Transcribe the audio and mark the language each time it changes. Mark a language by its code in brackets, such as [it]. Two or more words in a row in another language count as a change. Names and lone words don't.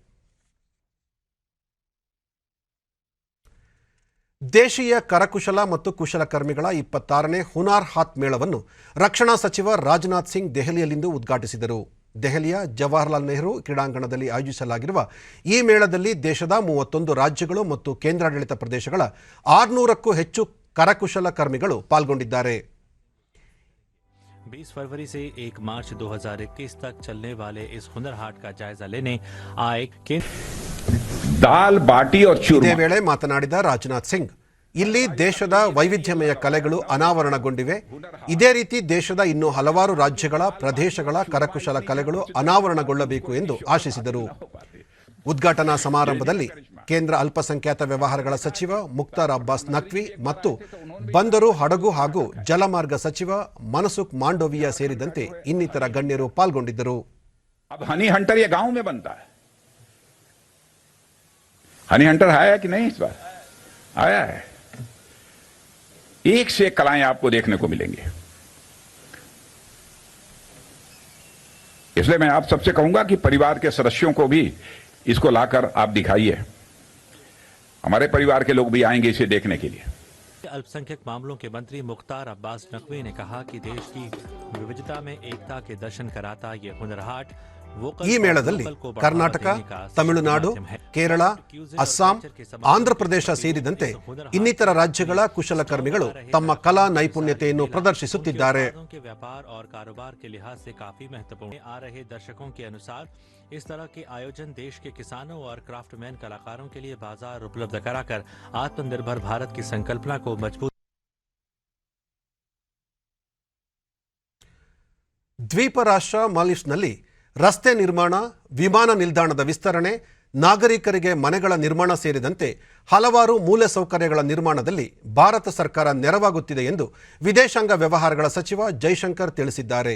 [kn] ದೇಶೀಯ ಕರಕುಶಲ ಮತ್ತು ಕುಶಲಕರ್ಮಿಗಳ 26ನೇ ಹುನಾರ್ ಹಾತ್ ಮೇಳವನ್ನು ರಕ್ಷಣಾ ಸಚಿವ ರಾಜನಾಥ್ ಸಿಂಗ್ ದೆಹಲಿಯಲ್ಲಿಂದು ಉದ್ಘಾಟಿಸಿದರು. ದೆಹಲಿಯ ಜವಾಹರ್ಲಾಲ್ ನೆಹರು ಕ್ರೀಡಾಂಗಣದಲ್ಲಿ ಆಯೋಜಿಸಲಾಗಿರುವ ಈ ಮೇಳದಲ್ಲಿ ದೇಶದ 31 ರಾಜ್ಯಗಳು ಮತ್ತು ಕೇಂದ್ರಾಡಳಿತ ಪ್ರದೇಶಗಳ 600ಕ್ಕೂ ಹೆಚ್ಚು ಕರಕುಶಲಕರ್ಮಿಗಳು ಪಾಲ್ಗೊಂಡಿದ್ದಾರೆ. [hi] 20 फरवरी से 1 मार्च 2021 तक चलने वाले इस हुनर हाट का जायजा लेने आए दाल बाटी और [kn] ಇದೇ [hi] चूरमा [kn] ವೇಳೆ ಮಾತನಾಡಿದ ರಾಜನಾಥ್ ಸಿಂಗ್, ಇಲ್ಲಿ ದೇಶದ ವೈವಿಧ್ಯಮಯ ಕಲೆಗಳು ಅನಾವರಣಗೊಂಡಿವೆ. ಇದೇ ರೀತಿ ದೇಶದ ಇನ್ನೂ ಹಲವಾರು ರಾಜ್ಯಗಳ, ಪ್ರದೇಶಗಳ ಕರಕುಶಲ ಕಲೆಗಳು ಅನಾವರಣಗೊಳ್ಳಬೇಕು ಎಂದು ಆಶಿಸಿದರು. ಉದ್ಘಾಟನಾ ಸಮಾರಂಭದಲ್ಲಿ ಕೇಂದ್ರ ಅಲ್ಪಸಂಖ್ಯಾತ ವ್ಯವಹಾರಗಳ ಸಚಿವ ಮುಖ್ತಾರ್ ಅಬ್ಬಾಸ್ ನಖ್ವಿ ಮತ್ತು ಬಂದರು, ಹಡಗು ಹಾಗೂ ಜಲಮಾರ್ಗ ಸಚಿವ ಮನಸುಖ್ ಮಾಂಡೋವಿಯಾ ಸೇರಿದಂತೆ ಇನ್ನಿತರ ಗಣ್ಯರು ಪಾಲ್ಗೊಂಡಿದ್ದರು. [hi] अब [en] honey hunter [hi] ये गांव में बनता है। [en] honey hunter [hi] आया कि नहीं? इस बार आया है। एक से एक कलाएं आपको देखने को मिलेंगी। इसलिए मैं आप सबसे कहूंगा कि परिवार के सदस्यों को भी इसको लाकर आप दिखाइए। हमारे परिवार के लोग भी आएंगे इसे देखने के लिए। अल्पसंख्यक मामलों के मंत्री मुख्तार अब्बास नकवी ने कहा कि देश की विविधता में एकता के दर्शन कराता ये हुनर हाट [kn] ಈ ಮೇಳದಲ್ಲಿ ಕರ್ನಾಟಕ, ತಮಿಳುನಾಡು, ಕೇರಳ, ಅಸ್ಸಾಂ, ಆಂಧ್ರಪ್ರದೇಶ ಸೇರಿದಂತೆ ಇನ್ನಿತರ ರಾಜ್ಯಗಳ ಕುಶಲಕರ್ಮಿಗಳು ತಮ್ಮ ಕಲಾ ನೈಪುಣ್ಯತೆಯನ್ನು ಪ್ರದರ್ಶಿಸುತ್ತಿದ್ದಾರೆ. [hi] व्यापार और कारोबार के लिहाज से काफी महत्वपूर्ण आ रहे दर्शकों के अनुसार इस तरह के आयोजन देश के किसानों और क्राफ्टमैन कलाकारों के लिए बाजार उपलब्ध कराकर आत्मनिर्भर भारत की संकल्पना को मजबूत [kn] ದ್ವೀಪ ರಾಷ್ಟ್ರ ಮಾಲ್ಡೀವ್ಸ್ನಲ್ಲಿ ರಸ್ತೆ ನಿರ್ಮಾಣ, ವಿಮಾನ ನಿಲ್ದಾಣದ ವಿಸ್ತರಣೆ, ನಾಗರಿಕರಿಗೆ ಮನೆಗಳ ನಿರ್ಮಾಣ ಸೇರಿದಂತೆ ಹಲವಾರು ಮೂಲಸೌಕರ್ಯಗಳ ನಿರ್ಮಾಣದಲ್ಲಿ ಭಾರತ ಸರ್ಕಾರ ನೆರವಾಗುತ್ತಿದೆ ಎಂದು ವಿದೇಶಾಂಗ ವ್ಯವಹಾರಗಳ ಸಚಿವ ಜೈಶಂಕರ್ ತಿಳಿಸಿದ್ದಾರೆ.